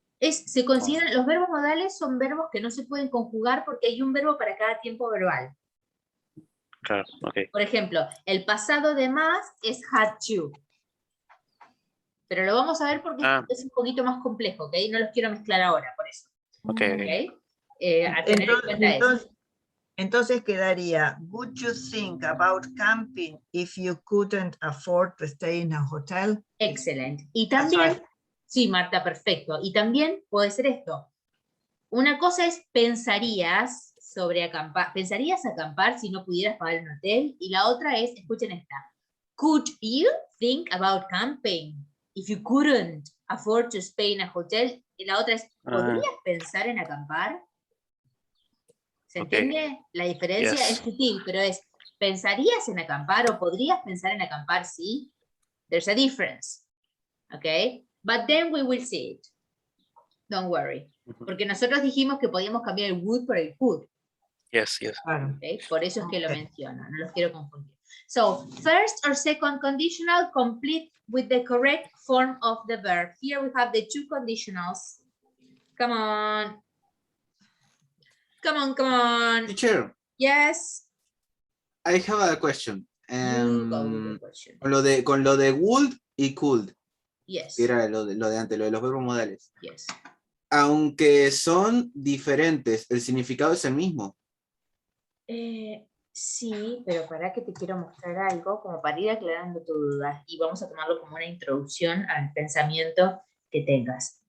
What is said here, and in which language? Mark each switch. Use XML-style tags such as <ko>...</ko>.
<es>Se consideran, los verbos modales son verbos que no se pueden conjugar porque hay un verbo para cada tiempo verbal. Claro, ok. Por ejemplo, el pasado de must es had to. Pero lo vamos a ver porque es un poquito más complejo, ¿ok? No los quiero mezclar ahora, por eso.</es> <en>Ok.</en> <es>¿Ok? A tener en cuenta eso. Entonces quedaría,</es> <en>would you think about camping if you couldn't afford to stay in a hotel?</en> <es>Excelente. Y</es> <en>That's</en> <es>también,</es> <en>right.</en> <es>sí, Marta, perfecto. Y también puede ser esto. Una cosa es pensarías sobre acampar, pensarías acampar si no pudieras pagar un hotel. Y la otra es, escuchen esta.</es> <en>Could you think about camping if you couldn't afford to stay in a hotel?</en> <es>Y la otra es, ¿podrías pensar en acampar? ¿Se entiende? La diferencia</es> <en>Yes.</en> <es>es sutil, pero es, ¿pensarías en acampar o podrías pensar en acampar? Sí.</es> <en>There's a difference.</en> <es>¿Ok?</es> <en>But then we will see it. Don't worry.</en> <es>Porque nosotros dijimos que podíamos cambiar el would por el could.</es> <en>Yes, yes.</en> <es>Claro. Okay? Por eso es que lo</es> <en>Okay.</en> <es>menciono, no los quiero confundir.</es> <en>So, first or second conditional complete with the correct form of the verb. Here we have the two conditionals. Come on. Come on, come on. Teacher, Yes. I have a question. You go with the question.</en> <es>Con lo de would y could,</es> <en>Yes.</en> <es>que era lo de antes, lo de los verbos modales.</es> <en>Yes.</en> <es>Aunque son diferentes, el significado es el mismo. Sí, pero para que te quiero mostrar algo, como para ir aclarando tu duda, y vamos a tomarlo como una introducción al pensamiento que tengas.</es>